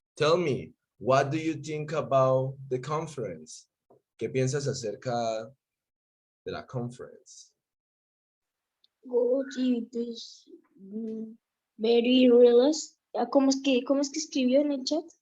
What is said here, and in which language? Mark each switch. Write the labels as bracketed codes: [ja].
[en] Tell me, what do you think about the conference? [es] ¿Qué piensas acerca de la conference? [en] Good, it is very realistic. [es] ¿Cómo es que escribió en el chat?